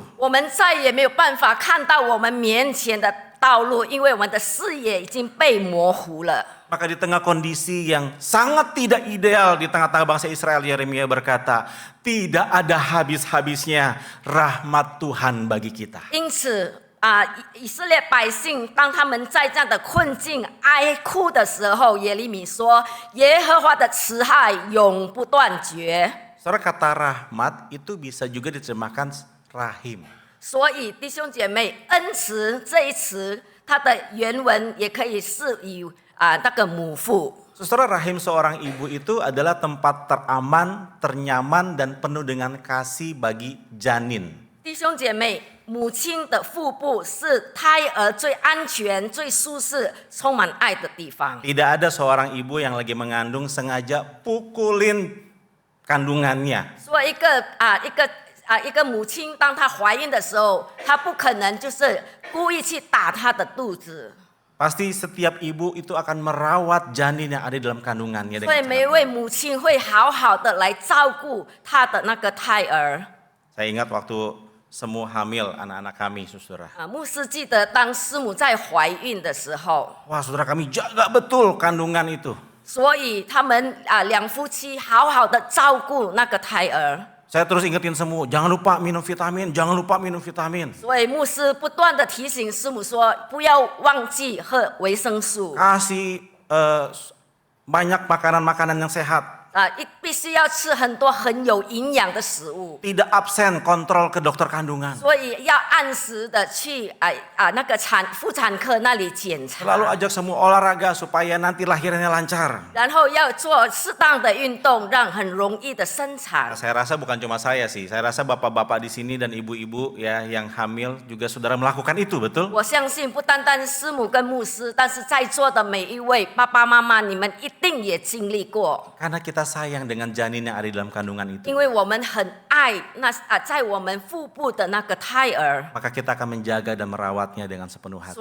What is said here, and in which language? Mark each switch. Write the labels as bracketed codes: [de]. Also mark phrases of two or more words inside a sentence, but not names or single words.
[zh] 我们再也没有办法看到我们面前的道路，因为我们的视野已经被模糊了。 [id] Maka di tengah kondisi yang sangat tidak ideal di tengah-tengah bangsa Israel, Yeremia berkata, tidak ada habis-habisnya rahmat Tuhan bagi kita. [zh] 因此以色列百姓当他们在这样的困境哀哭的时候，耶利米说：“耶和华的慈爱永不断绝。” [id] Saudara, kata rahmat itu bisa juga diterjemahkan rahim. [zh] 所以弟兄姐妹，恩慈这一词，它的原文也可以是以那个母父。 [id] Saudara, rahim seorang ibu itu adalah tempat teraman, ternyaman, dan penuh dengan kasih bagi janin. [zh] 弟兄姐妹，母亲的腹部是胎儿最安全、最舒适、充满爱的地方。 [id] Tidak ada seorang ibu yang lagi mengandung sengaja pukulin kandungannya. [zh] 所以一个母亲，当她怀孕的时候，她不可能就是故意去打她的肚子。 [id] Pasti setiap ibu itu akan merawat janin yang ada dalam kandungannya. [zh] 所以每一位母亲会好好的来照顾她的那个胎儿。 [id] Saya ingat waktu semua hamil anak-anak kami, saudara. [zh] 牧师记得当师母在怀孕的时候， [id] Wah, saudara, kami jaga betul kandungan itu. [zh] 所以他们两夫妻好好的照顾那个胎儿。 [id] Saya terus ingetin semua, jangan lupa minum vitamin, jangan lupa minum vitamin. [zh] 所以牧师不断的提醒师母说，不要忘记喝维生素。 [id] Kasih banyak makanan-makanan yang sehat. [zh] 并必须要吃很多很有营养的食物， [id] tidak absen kontrol ke dokter kandungan. [zh] 所以要按时的去那个妇产科那里检查， [id] Selalu ajak semua olahraga supaya nanti lahirnya lancar. [zh] 然后要做适当的运动，让很容易的生产 [id] Nah,。saya rasa bukan cuma saya sih, saya rasa bapak-bapak di sini dan ibu-ibu ya yang hamil juga saudara melakukan itu, betul? [zh] 我相信不单单师母跟牧师，但是在座的每一位爸爸妈妈，你们一定也经历过， [id] Karena kita sayang dengan janin yang ada di dalam kandungan [zh] 因 [id] itu. [zh] 为我们很爱在我们腹部的那个胎儿， [id] Maka kita akan menjaga dan merawatnya dengan sepenuh hati.